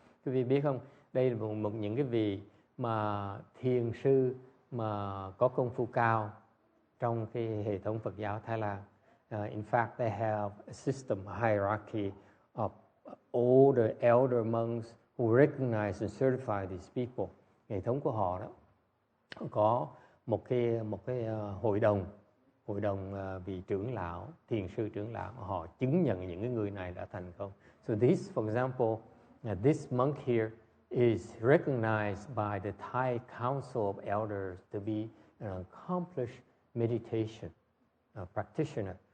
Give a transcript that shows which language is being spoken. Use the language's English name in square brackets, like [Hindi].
[Vietnamese] Quý vị biết không, đây là một những cái vị mà thiền sư mà có công phu cao trong cái hệ thống Phật giáo Thái Lan. [English] In fact, they have a system, a hierarchy of older, elder monks who recognize and certify these people. [Vietnamese] Hệ thống của họ đó có một cái hội đồng vị trưởng lão, thiền sư trưởng lão, họ chứng nhận những cái người này đã thành công. [English] So this, for example, this monk here is recognized by the Thai Council of Elders to be an accomplished meditation practitioner.